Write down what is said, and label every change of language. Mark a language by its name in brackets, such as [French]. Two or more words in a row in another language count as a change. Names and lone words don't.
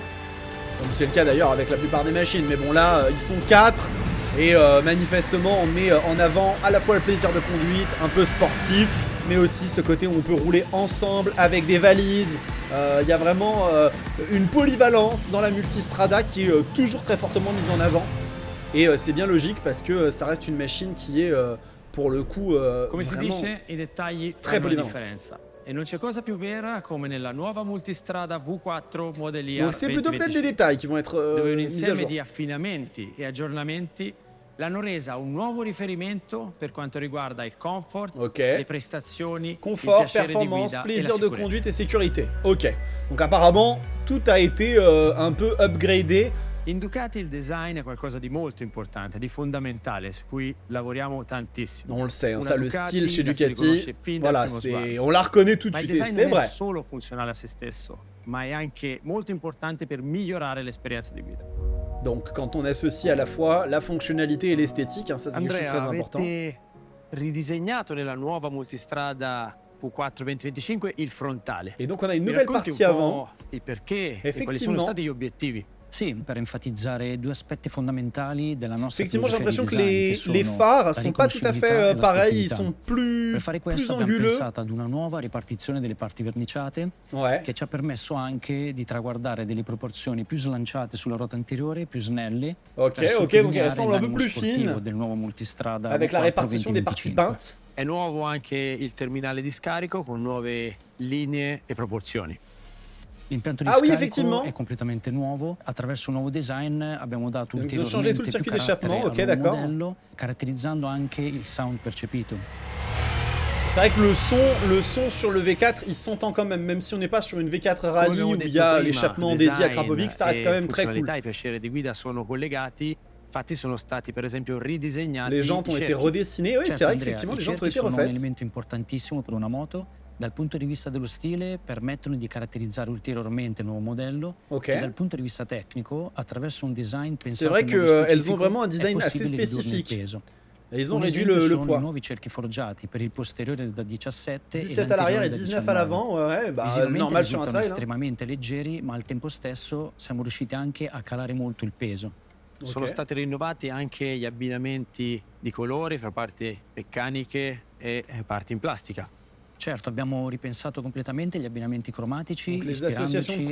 [French] Comme c'est le cas d'ailleurs avec la plupart des machines, mais bon là, ils sont 4 et manifestement on met en avant à la fois le plaisir de conduite, un peu sportif, mais aussi ce côté où on peut rouler ensemble avec des valises. Il y a vraiment une polyvalence dans la multistrada qui est toujours très fortement mise en avant. Et c'est bien logique parce que ça reste une machine qui est pour le coup [Italian] Come si [French] vraiment [Italian] dice, i dettagli [French] très [Italian] fanno la [French] polyvalente. [Italian] differenza. E non c'è cosa più vera come nella nuova multistrada V4 Modelier [French] Donc c'est plutôt peut-être des [Italian] 2025, [French] détails qui vont être [Italian] dove un [French] mis à [Italian] insieme [French] jour. [Italian] di affinamenti e aggiornamenti l'hanno resa un nuovo riferimento per quanto riguarda il comfort, [French] Ok. [Italian] le prestazioni, il [French] Confort, [Italian] piacere di [French] performance, [Italian] guida e la [French] plaisir de [Italian] sicurezza. [French] conduite et sécurité. Ok. Donc apparemment, tout a été un peu upgradé. [Italian] In Ducati il design è qualcosa di molto importante, di fondamentale, su cui lavoriamo tantissimo. [French] On le sait, hein, [Italian] Una [French] ça, le [Italian] Ducati [French] style chez [Italian] la si [French] Ducati, [Italian] riconosce fin dal [French] voilà, [Italian] primo sguardo. [French] on la reconnaît tout de [Italian] Ma il [French] suite et [Italian] design [French] c'est [Italian] non è [French] vrai. [Italian] solo funzionale a se stesso, ma è anche molto importante per migliorare l'esperienza di guida. [French] Donc quand on associe à la fois la fonctionnalité et l'esthétique, hein, ça c'est quelque chose de [Italian] Andrea, [French] très important. [Italian] avete ridisegnato nella nuova multistrada V4 2025 il frontale. [French] Et donc on a une [Italian] Mi [French] nouvelle [Italian] racconti [French] partie [Italian] un [French] avant. [Italian] po' il perché e quali sono [French] Effectivement. [Italian] stati gli obiettivi? Sì, per enfatizzare due aspetti fondamentali della nostra [French] Effectivement, j'ai [Italian] filosofia [French] l'impression [Italian] di [French] que [Italian] design, [French] les [Italian] sono [French] phares [Italian] la [French] sont pas tout à fait [Italian] riconoscibilità e la [French] pareils, ils [Italian] sportività. [French] sont plus [Italian] Per fare questo abbiamo [French] anguleux. [Italian] pensato ad una nuova ripartizione delle parti verniciate [French] Ouais. [Italian] che ci ha permesso anche di traguardare delle proporzioni più slanciate sulla ruota anteriore, più snelle, [French] Ok, [Italian] per [French] ok, donc [Italian] sottolineare [French] elles semblent un peu [Italian] l'animo [French] plus [Italian] sportivo [French] fines, [Italian] del nuovo multistrada [French] avec la [Italian] V4 [French] répartition des parties [Italian] 2025. [French] peintes. [Italian] È nuovo anche il terminale di scarico con nuove linee e proporzioni. L'impianto di [French] Ah oui, [Italian] scarico [French] effectivement. [Italian] è completamente nuovo. Attraverso un nuovo design abbiamo dato [French] Donc, ils ont changé tout le [Italian] ulteriormente [French] circuit [Italian] più carattere [French] d'échappement, [Italian] al [French] ok, [Italian] nuovo [French] d'accord. [Italian] modello, caratterizzando anche il sound percepito. [French] C'est vrai que le son sur le V4, il s'entend quand même si on n'est pas sur une V4 [Italian] Come [French] Rally [Italian] abbiamo [French] où il [Italian] detto [French] y a [Italian] prima, [French] l'échappement dédié à [Italian] design [French] Krapovic, ça reste [Italian] e [French] quand même très cool. [Italian] funzionalità e piacere di guida sono collegati, infatti sono stati per esempio ridisegnati [French] Les jantes [Italian] i [French] ont été [Italian] cerchi. [French] redessinées, oui, [Italian] Certo, [French] c'est vrai [Italian] Andrea, [French] qu'effectivement [Italian] i [French] les jantes ont [Italian] cerchi [French] été [Italian] sono un [French] refaites. [Italian] elemento importantissimo per una moto. Dal punto di vista dello stile permettono di caratterizzare ulteriormente il nuovo modello [French] Ok. [Italian] e dal punto di vista tecnico, attraverso un design pensato [French] C'est vrai [Italian] in modo [French] qu'elles ont [Italian] specifico, [French] vraiment un [Italian] è [French] design assez [Italian] possibile ridurne il [French] spécifique. [Italian] peso. [French] Et ils ont [Italian] Un [French] réduit [Italian] esempio [French] le [Italian] sono i [French] poids. [Italian] nuovi cerchi forgiati per il posteriore da 17 [French] 17 [Italian] e [French] à l'arrière et [Italian] l'anteriore da [French] 19 à [Italian] 19. [French] l'avant, ouais, bah [Italian] Visivamente [French] normal sur un [Italian] risultano [French] trail. Hein. [Italian] estremamente leggeri, ma al tempo stesso siamo riusciti anche a calare molto il peso. Sono [French] Ok. [Italian] stati rinnovati anche gli abbinamenti di colori fra parti meccaniche e parti in plastica. Certo, abbiamo ripensato completamente gli abbinamenti cromatici, [French] Donc, les associations de